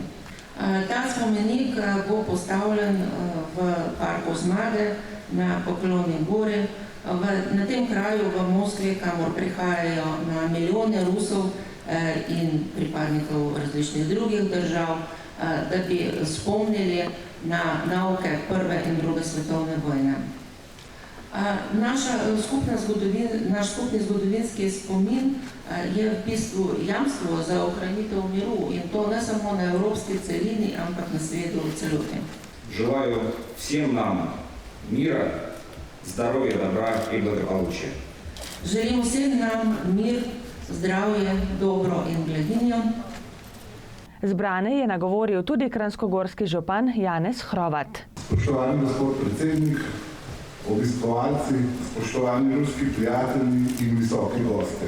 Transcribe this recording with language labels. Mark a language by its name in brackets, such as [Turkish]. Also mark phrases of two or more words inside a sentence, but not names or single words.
[Slovenian] Ta spomenik bo postavljen v Parku Zmage na Poklonji gori, Na tem kraju v Moskvi, kamor prihajajo na milijone Rusov in pripadnikov različnih drugih držav, da bi spomnili na nauke Prve in Druge svetovne vojne. Naš skupni zgodovinski spomin je v bistvu jamstvo za ohranitev miru in to ne samo na evropski celini, ampak na svetu v celoti. [Russian] Желаю всем нам мира, здоровья, добра и благополучия. [Slovenian] Želim vsem nam mir, zdravje, dobro in blaginjo. Zbrane je nagovoril tudi kranjskogorski župan Janez Hrovat. Spoštovani gospod predsednik, obiskovalci, spoštovani ruski prijatelji in visoki goste.